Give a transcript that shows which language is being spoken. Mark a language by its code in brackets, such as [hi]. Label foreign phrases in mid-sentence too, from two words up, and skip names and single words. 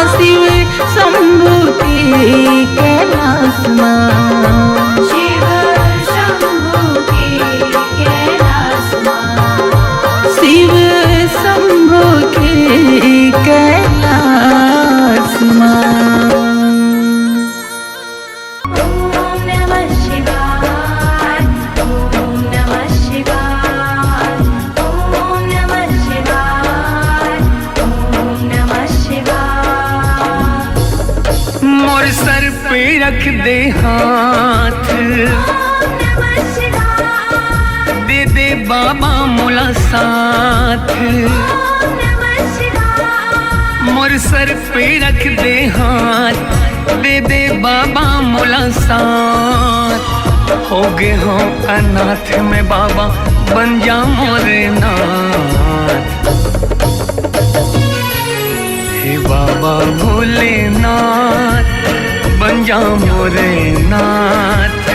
[hne] शिव शंभु के कैलाश मां। शिव शंभु के कैलाश मां। शिव शंभु के कैलाश मां। [sa] ओम नमः शिवाय, ओम नमः शिवाय, ओम नमः शिवाय, ओम नमः शिवाय। [hne] मोर सर पे रख दे हाथ, [sa] ओम नमः शिवाय, [hne] दे दे बाबा मोला साथ। [sa] ओम नमः शिवाय। [hne] मोर सर पे रख दे हाथ, दे दे बाबा मोला साथ। हो गए हो अनाथ में बाबा बन जा मोरे नाथ। हे बाबा भोलेनाथ बन जा मोरे नाथ।